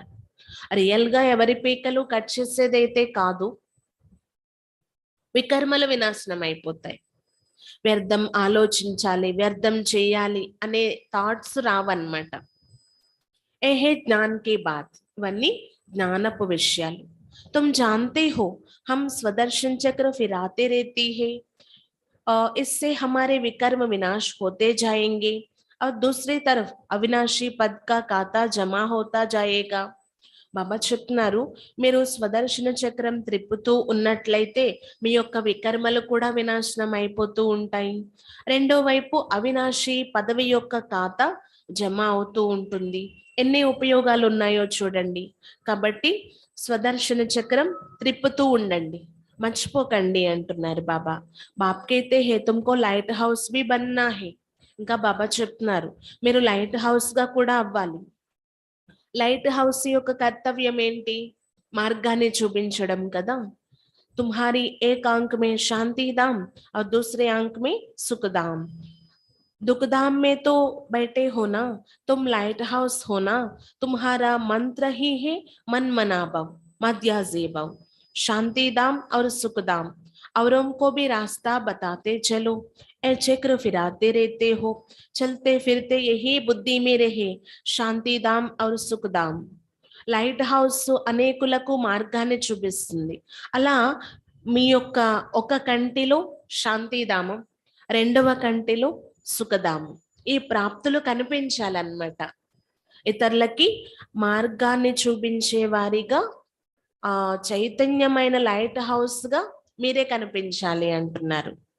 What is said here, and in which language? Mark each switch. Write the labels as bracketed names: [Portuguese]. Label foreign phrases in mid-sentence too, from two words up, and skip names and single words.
[Telugu] రియల్ గా ఎవరి పీకలు కట్ చేసేదైతే కాదు, వికర్మలు వినాశనం అయిపోతాయి. వ్యర్థం ఆలోచించాలి, వ్యర్థం చేయాలి అనే థాట్స్ రావన్నమాట. [Hindi] ये है ज्ञान की बात, [Telugu] ఇవన్నీ జ్ఞానపు విషయాలు. [Hindi] तुम जानते हो हम स्वदर्शन चक्र फिराते रहती है, इससे हमारे विकर्म विनाश होते जाएंगे और दूसरी तरफ अविनाशी पद का खाता जमा होता जाएगा. [Telugu] బాబా చెప్తున్నారు, మీరు స్వదర్శన చక్రం త్రిప్పుతూ ఉన్నట్లయితే మీ యొక్క వికర్మలు కూడా వినాశనం అయిపోతూ ఉంటాయి. రెండో వైపు అవినాశి పదవి యొక్క ఖాతా జమ అవుతూ ఉంటుంది. ఎన్ని ఉపయోగాలు ఉన్నాయో చూడండి. కాబట్టి స్వదర్శన చక్రం త్రిప్పుతూ ఉండండి, మర్చిపోకండి అంటున్నారు బాబా. [Hindi] बाप कहते हैं तुमको [English] light house [Hindi] भी बनना है. [Telugu] ఇంకా బాబా చెప్తున్నారు, మీరు [English] light house [Telugu] గా కూడా అవ్వాలి. [English] light house [Telugu] యొక్క కర్తవ్యం ఏంటి? మార్గాన్ని చూపించడం కదా. [Hindi] तुम्हारी एक आँख में शांति धाम और दूसरे आंक में सुख दाम. दुखधाम में तो बैठे हो ना, तुम [English] light house [Hindi] हो ना. तुम्हारा मंत्र ही है मन मनाभव मध्याजेभव, शांति दाम और सुख दाम. औरों को भी रास्ता बताते चलो, ए चक्र फिराते रहते हो, चलते फिरते यही बुद्धि में रहे शांति धाम और सुख धाम. [English] light house [Telugu] అనేకులకు మార్గాన్ని చూపిస్తుంది. అలా మీ యొక్క ఒక కంటిలో శాంతిధామం, రెండవ కంటిలో సుఖధామం, ఈ ప్రాప్తులు కనిపించాలన్నమాట. ఇతరులకి మార్గాన్ని చూపించే వారిగా ఆ చైతన్యమైన [English] light house [Telugu] గా మీరే కనిపించాలి అంటున్నారు.